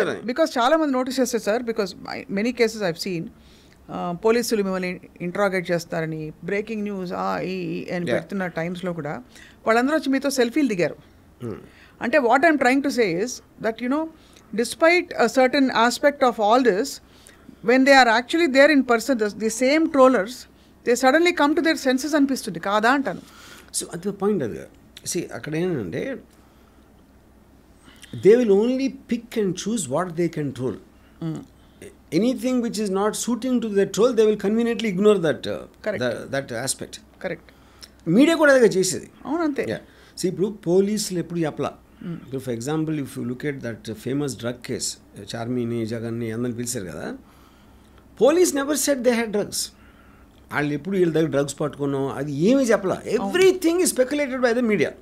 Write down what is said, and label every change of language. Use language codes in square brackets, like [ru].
[te] Because చాలా మంది notice చేస్తారు sir, [en] because many cases I've seen [te] పోలీసులు మిమ్మల్ని ఇంట్రాగేట్ చేస్తారని, బ్రేకింగ్ న్యూస్ అని పెడుతున్న టైమ్స్లో కూడా వాళ్ళందరూ వచ్చి మీతో సెల్ఫీలు దిగారు. [en] అంటే what I'm trying to say is that despite a certain aspect of all this, when they are actually there in person, the same trollers, they suddenly come to their senses [te] అనిపిస్తుంది కాదా అంటాను. సో అది point. అది అక్కడ ఏంటంటే [en] they will only pick and choose what they can troll. Anything which is not suiting to their troll, they will conveniently ignore that aspect. Correct. [te] Media కూడా అదే చేసేది. అవును, అంతే. ఇప్పుడు పోలీసులు ఎప్పుడు చెప్పలా. [en] ఇప్పుడు for example if you look at that famous drug case, [te] చార్మిని, జగన్ని అందరిని పిలిచారు కదా, [en] Police never said they had drugs. [te] వాళ్ళు ఎప్పుడు వీళ్ళ దగ్గర డ్రగ్స్ పట్టుకున్నాం అది ఏమీ చెప్పలా. [en] Everything is speculated by the media.